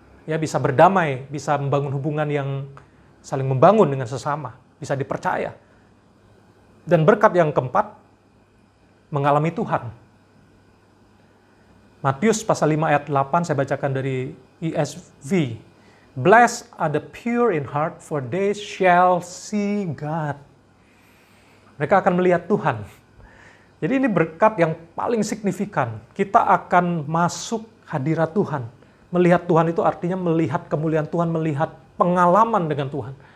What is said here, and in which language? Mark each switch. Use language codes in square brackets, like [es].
[id] Ya, bisa berdamai, bisa membangun hubungan yang saling membangun dengan sesama, bisa dipercaya. Dan berkat yang keempat, mengalami Tuhan. Matius pasal 5 ayat 8 saya bacakan dari ESV. [en] Blessed are the pure in heart, for they shall see God. [id] Mereka akan melihat Tuhan. Jadi ini berkat yang paling signifikan. Kita akan masuk hadirat Tuhan. Melihat Tuhan itu artinya melihat kemuliaan Tuhan, melihat pengalaman dengan Tuhan.